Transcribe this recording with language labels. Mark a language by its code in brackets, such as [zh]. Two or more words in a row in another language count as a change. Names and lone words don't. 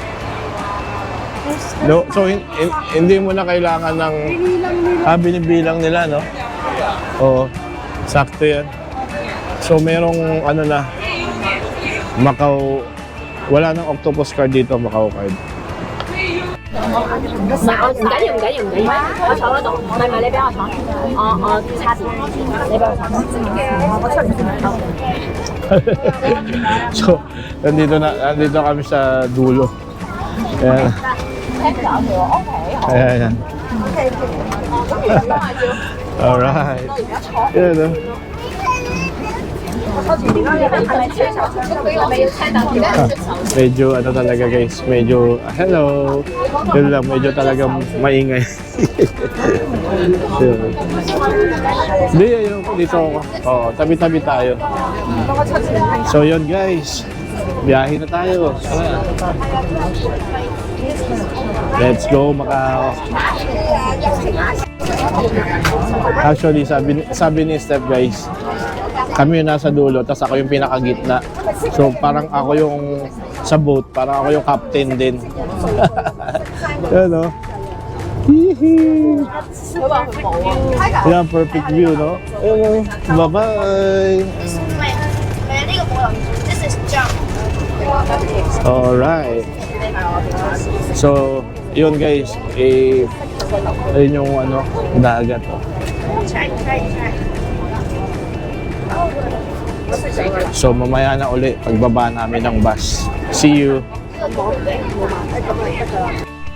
[tl] No, so, hindi mo na kailangan ng... Binilang nila. Binibilang nila, no? Oo, sakto yan. So, merong ano na, Macau, wala nang octopus card dito, Macau card. [yue] 唔緊要，我坐嗰度，唔係你俾我坐，我叉電，你俾我坐，我出嚟先。 [tl] So, nandito kami sa dulo. Ayan. Ayan. Alright. Ayan, no? Medyo ano talaga guys, medyo hello. Yun lang, medyo talagang maingay. Hindi, ayun, dito ako. Oo, tabi-tabi tayo. So yun guys, biyahe na tayo. [en] Let's go Macau. [tl] Actually, sabi ni Steph guys, kami yung nasa dulo, tapos ako yung pinakagitna. So parang ako yung sa boat, parang ako yung captain din. Yan no? Hihi! Yan, [en] perfect view, [tl] no? Ayun, bye-bye! Alright. So, yun guys, ayun yung ano, dagat. So mamaya na uli pagbaba namin ng bus. [en] See you! [yue] 冇嘛？咁啊得㗎。